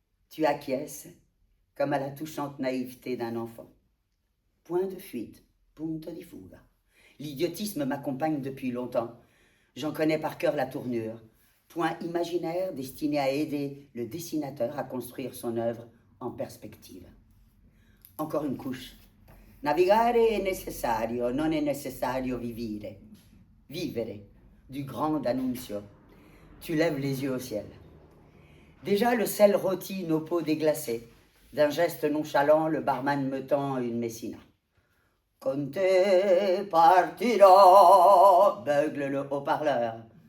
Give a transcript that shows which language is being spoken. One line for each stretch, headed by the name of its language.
French: Tu acquiesces, comme à la touchante naïveté d'un enfant. Point de fuite,
Italian: punto di fuga.
French: L'idiotisme m'accompagne depuis longtemps. J'en connais par cœur la tournure. Point imaginaire destiné à aider le dessinateur à construire son œuvre en perspective. Encore une couche.
Italian: Navigare è necessario, non è necessario vivere.
French: Vivere, du grand D'Annunzio. Tu lèves les yeux au ciel. Déjà le sel rôtit nos peaux déglacées. D'un geste nonchalant, le barman me tend une messina.
Italian: Con te partirò,
French: beugle le haut-parleur.